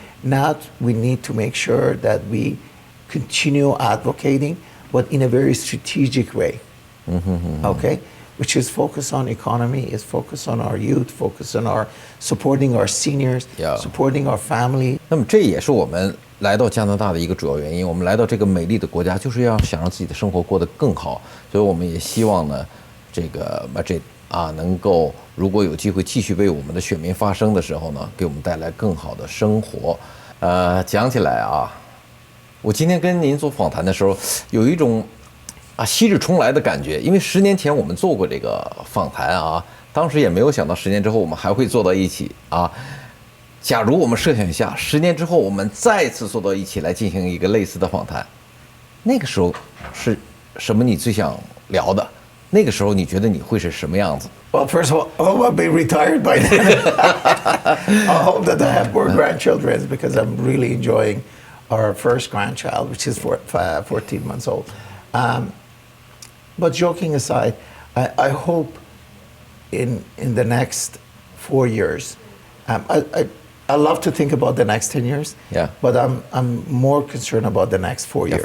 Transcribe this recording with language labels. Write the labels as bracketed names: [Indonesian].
[English] Now we need to make sure that we continue advocating, but in a very strategic way. Okay? Which is focus on economy, is focus on our youth, focus on supporting our seniors, supporting our family. [Chinese] 那么这也是我们来到加拿大的一个主要原因。我们来到这个美丽的国家，就是要想让自己的生活过得更好。所以我们也希望呢，这个 Majid 能够如果有机会继续为我们的选民发声的时候呢，给我们带来更好的生活。讲起来我今天跟您做访谈的时候，有一种昔日重来的感觉，因为10年前我们做过这个访谈当时也没有想到10年之后我们还会坐到一起假如我们设想一下，10年之后我们再次坐到一起来进行一个类似的访谈，那个时候是什么你最想聊的？那个时候你觉得你会是什么样子？ [English] Well, first of all, I hope I'll be retired by then. I hope that I have more grandchildren, because I'm really enjoying our first grandchild, which is 14 months old. But joking aside, I hope in the next 4 years, I love to think about the next 10 years, but I'm more concerned about the next 4 years.